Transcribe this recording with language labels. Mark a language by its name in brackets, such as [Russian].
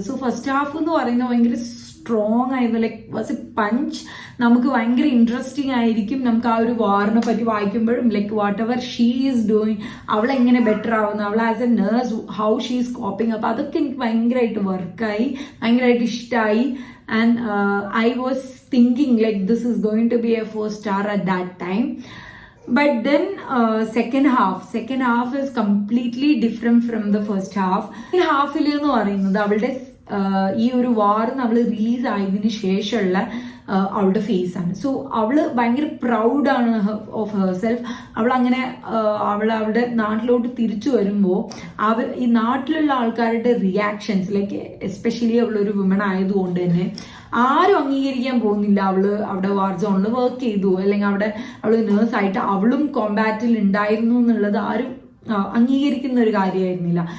[Malayalam] So first half എന്ന് പറയുന്നത് ഭയങ്കര സ്ട്രോങ് ആയിരുന്നു. Like was A punch. നമുക്ക് ഭയങ്കര ഇൻട്രസ്റ്റിംഗ് ആയിരിക്കും നമുക്ക് ആ ഒരു വാറിനെ പറ്റി വായിക്കുമ്പോഴും. [English] Like whatever she is doing, അവളെങ്ങനെ better ആവുന്നു, അവൾ as a nurse how she is coping. [Malayalam] അപ്പൊ അതൊക്കെ എനിക്ക് ഭയങ്കരമായിട്ട് വർക്കായി, ഭയങ്കരമായിട്ട് ഇഷ്ടമായി. [English] And I was thinking like this is going to be a 4 star at that time. But then second half is completely different from the first half. [Malayalam] ഈ ഹാഫിൽ എന്ന് പറയുന്നത് അവളുടെ ഈ ഒരു വാർ നമ്മൾ റിലീസ് ആയതിനു ശേഷമുള്ള അവളുടെ ഫേസ് ആണ്. സോ അവള് ഭയങ്കര പ്രൗഡാണ് ഓഫ് ഹെർസെൽഫ്. അവളുടെ നാട്ടിലോട്ട് തിരിച്ചു വരുമ്പോൾ ഈ നാട്ടിലുള്ള ആൾക്കാരുടെ റിയാക്ഷൻസ്, ലൈക്ക് എസ്പെഷ്യലി അവളൊരു വുമൺ ആയതുകൊണ്ട് തന്നെ ആരും അംഗീകരിക്കാൻ പോകുന്നില്ല അവള് അവിടെ വാർ സോണിൽ വർക്ക് ചെയ്തു, അല്ലെങ്കിൽ അവള് നേഴ്സായിട്ട് അവളും കോമ്പാറ്റിൽ ഉണ്ടായിരുന്നു എന്നുള്ളത് ആരും അംഗീകരിക്കുന്ന ഒരു കാര്യമായിരുന്നില്ല.